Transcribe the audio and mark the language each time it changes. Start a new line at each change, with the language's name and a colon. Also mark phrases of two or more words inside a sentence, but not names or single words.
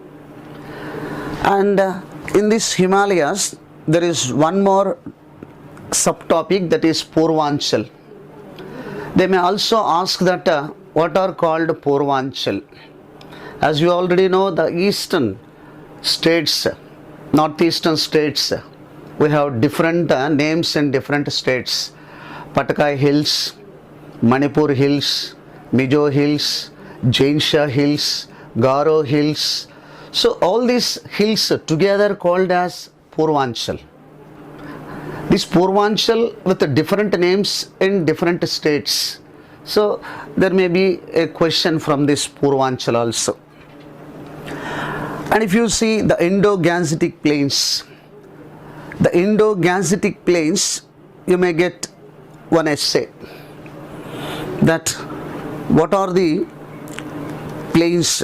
English: And in this Himalayas, there is one more subtopic, that is Purvanchal. They may also ask that what are called Purvanchal. As you already know, the eastern states, northeastern states, we have different names in different states. Patakai Hills, Manipur Hills, Mizo Hills, Jainsha Hills, Garo Hills. So all these hills together called as Purvanchal. This Purvanchal with different names in different states. So there may be a question from this Purvanchal also. And if you see the Indo-Gangetic Plains, the Indo-Gangetic Plains, you may get one essay that what are the plains.